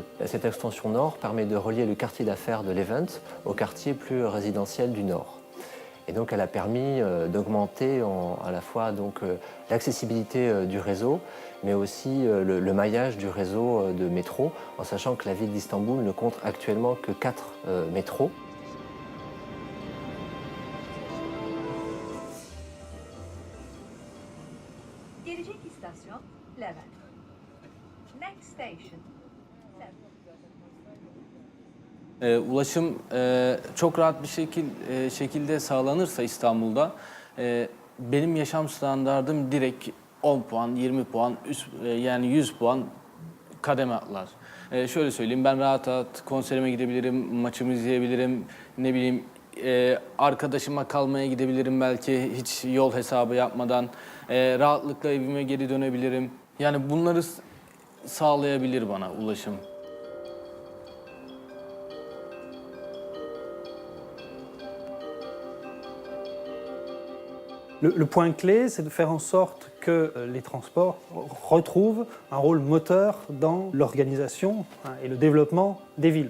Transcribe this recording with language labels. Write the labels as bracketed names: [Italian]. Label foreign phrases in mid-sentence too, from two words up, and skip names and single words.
[French] Cette extension nord permet de relier le quartier d'affaires de Levent au quartier plus résidentiel du nord. Et donc elle a permis d'augmenter à la fois l'accessibilité du réseau, mais aussi le maillage du réseau de métro, en sachant que la ville d'Istanbul ne compte actuellement que 4 métros. [Turkish] Gelecek istasyon Levent. [English] Next station. [Turkish] Ulaşım çok rahat bir şekilde sağlanırsa İstanbul'da benim yaşam standardım direkt 10 puan, 20 puan, yani 100 puan kademe atlar. Şöyle söyleyeyim, ben rahat rahat konserime gidebilirim, maçımı izleyebilirim, Ne bileyim arkadaşıma kalmaya gidebilirim belki hiç yol hesabı yapmadan. Rahatlıkla evime geri dönebilirim. Yani bunları sağlayabilir bana ulaşım. [French] Le point clé, c'est de faire en sorte que les transports retrouvent un rôle moteur dans l'organisation et le développement des villes.